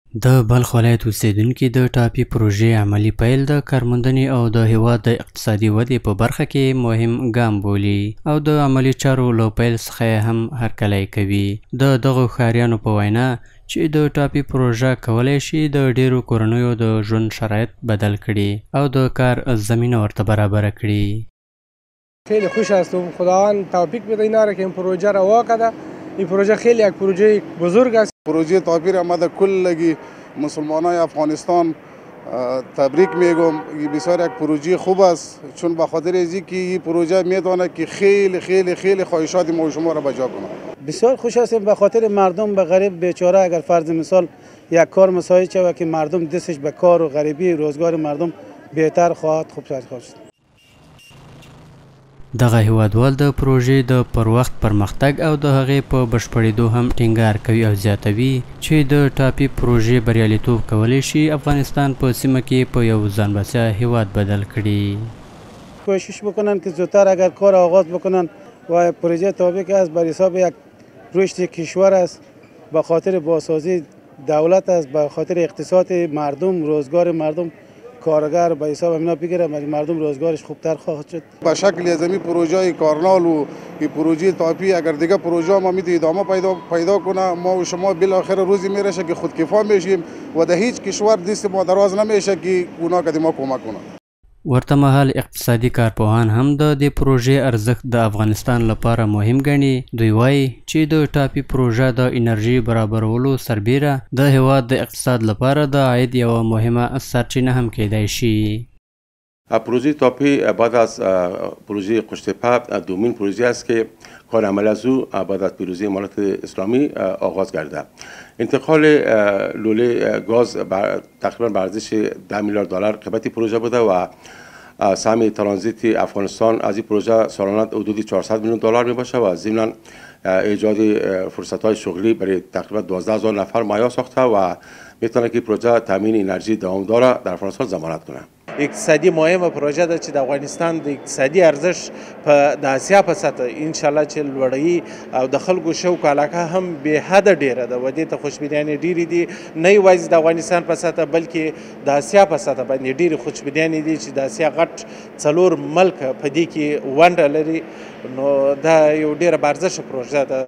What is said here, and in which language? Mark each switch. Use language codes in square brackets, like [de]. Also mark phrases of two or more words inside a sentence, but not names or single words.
[ps] د بلخ ولایت اوسیدونکي د ټاپي پروژې عملي پیل د کارموندنې او د هیواد د اقتصادي ودې په برخه کې مهم ګام بولي او د عملي چارو له پیل څخه هم هرکلی کوي. د دغو ښاریانو په وینا چې د ټاپي پروژه کولی شي د ډیرو کورنیو د ژوند شرایط بدل کړي او د کار زمینه ورته برابره کړي. [fa] خیلی خوش هستم. خداوند توفیق بده اینا را که این پروژه را وا کرده. این پروژه خیلی یک پروژه بزرگ است. پروژه تاپی را من کل مسلمانای افغانستان تبریک میگم. بسیار یک پروژه خوب است چون به خاطر اینکه این پروژه میتونه که خیلی خیلی خیلی خواهشات ما و شما را بجا کنه. بسیار خوش هستیم به خاطر مردم به غریب بیچاره اگر فرض مثال یک کار مساعد شود که مردم دستش به کار و غریبی روزگار مردم بهتر خواهد خوب شد. [ps] دغه هیوادوال د پروژې د پر وخت پرمختګ او د هغې په بشپړېدو هم ټینګار کوي او زیاتوي چې د ټاپي پروژې بریالیتوب کولی شي افغانستان په سیمه کې په یو ځان بسیا هیواد بدل کړي. [fa] کوشش بکنن که زودتر اگر کار آغاز بکنن و پروژه تاپی که است بر حساب یک رشد کشور است، به خاطر بازسازی دولت است، به خاطر اقتصاد مردم، روزگار مردم کارگر به حساب اینا بگیره مردم روزگارش خوبتر خواهد شد. به شکل از این پروژه کارنال و این پروژه تاپی اگر دیگه پروژه ما میتونه ادامه پیدا کنه ما و شما بالاخره روزی میرسه که خودکفا میشیم و در هیچ کشور دست ما دراز نمیشه که اونا که ما کمک کنه. [ps] ورته مهال اقتصادي کارپوهان هم د دې پروژې ارزښت د افغانستان لپاره مهم ګڼي. دوی وایي چې د ټاپي پروژه د انرژي برابرولو سربیره د هیواد د اقتصاد لپاره د عاید یوه مهمه سرچینه هم کیدای شي. [fa] پروژه تاپی بعد از پروژه قشتپه دومین پروژه است که کار عمل از او بعد از پیروزی امارات اسلامی آغاز گردید. انتقال لوله گاز تقریبا به ارزش $10 میلیارد قیمت پروژه بوده و سهم ترانزیت افغانستان از این پروژه سالانه حدود $400 میلیون می باشه و ضمن ایجاد فرصت‌های شغلی برای تقریبا 12,000 نفر مایه ساخته و میتونه که پروژه تامین انرژی دوامدار در افغانستان ضمانت کنه. [ps] اقتصادي مهمه پروژه ده چې د افغانستان د اقتصادي ارزښت په د اسیا په سطح [ar] ان شاء الله [ps] چې لوړوي او د خلکو شوق علاقه هم به حد ډیره ده و دې ته خوشبینانې ډیرې دي نه یوازې د افغانستان په سطح بلکې د اسیا په سطح باندې ډیرې خوشبینانې دي چې د اسیا غټ 4 ملک په دې کې ونډه لري نو دا یو ډیره بارزښه پروژه ده.